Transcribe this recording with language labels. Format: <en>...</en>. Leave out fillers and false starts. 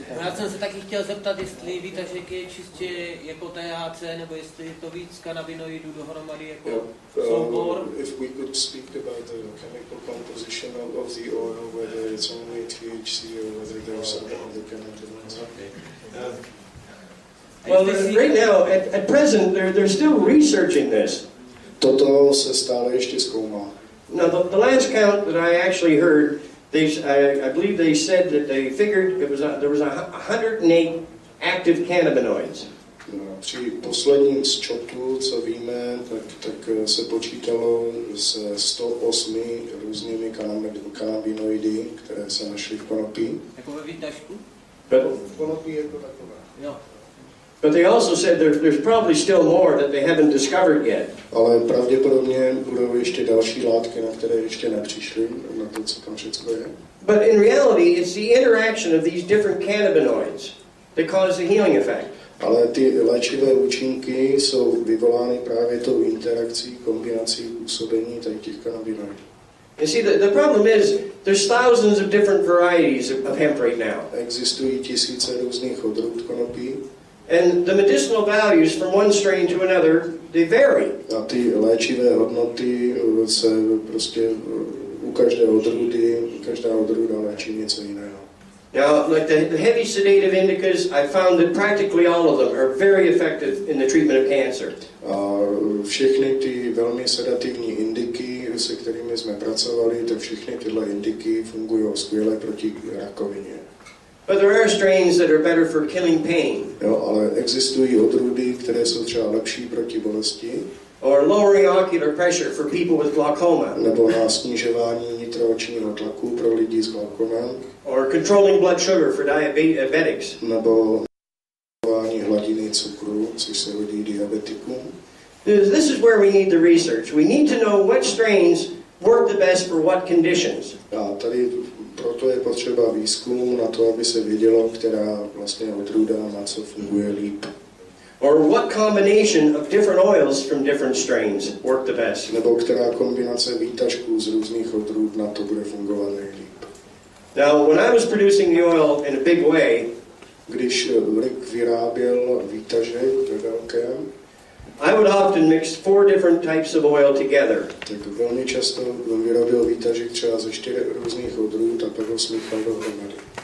<cs>Já jsem se taky chtěl zeptat, jestli výtažek je čistě jako THC, nebo jestli je to víc kanabinoidů dohromady jako soubor.</cs> <en>If we could speak about the chemical composition of the oil, whether it's only THC or whether there's some other cannabinoids. Well, right now, at present, they're still researching this.</en> <cs>Toto se stále ještě zkoumá.</cs> <en>Now, the last count that I actually heard, I believe they said that they figured there was 108 active cannabinoids.</en> <cs>Při posledním zčotu, co víme, tak se počítalo se 108 různými kanabinoidy, které se našly v konopí. Jako ve výtažku? V konopí jako takové. Jo.</cs> <en>But they also said there's probably still more that they haven't discovered yet.</en> <cs>Ale pravděpodobně budou ještě další látky, na které ještě nepřišli, na to, co tam všechno je.</cs> <en>But in reality, it's the interaction of these different cannabinoids that cause the healing effect.</en> <cs>Ale ty léčivé účinky jsou vyvolány právě tou interakcí, kombinací působení těch kanabinoidů.</cs> <en>You see, the problem is there's thousands of different varieties of hemp right now.</en> <cs>Existují tisíce různých odrůd konopí.</cs> <en>And the medicinal values from one strain to another, they vary.</en> <cs>A ty léčivé hodnoty se prostě u každé odrůdy, každá odrůda léčí něco jiného.</cs> <en>Now, like the heavy sedative indicas, I found that practically all of them are very effective in the treatment of cancer.</en> <cs>A všechny ty velmi sedativní indiky, se kterými jsme pracovali, tak všechny tyhle indiky fungují skvěle proti rakovině.</cs> <en>But there are strains that are better for killing pain.</en> <cs>Jo, ale existují odrůdy, které jsou třeba lepší proti bolesti.</cs> <en>Or lowering ocular pressure for people with glaucoma.</en> <cs>Nebo na snižování nitroočního tlaku pro lidi s glaukomem.</cs> <en>Or controlling blood sugar for diabetics.</en> <cs>Nebo hladiny cukru, což se hodí diabetikům.</cs> <en>This is where we need the research. We need to know what strains work the best for what conditions.</en> <cs>A tady proto je potřeba výzkum na to, aby se vědělo, která vlastně odrůda na co funguje líp.</cs> <en>Or what combination of different oils from different strains work the best.</en> <cs>Nebo která kombinace výtažků z různých odrůd na to bude fungovat nejlíp.</cs> <en>Now, when I was producing the oil in a big way,</en> <cs>když Rick vyráběl výtažek ve velkém,</cs> <en>I would often mix 4 different types of oil together.</en> <cs>Tak velmi často vyrobil výtažek třeba ze 4 různých odrůd a pak ho smíchal dohromady.</cs>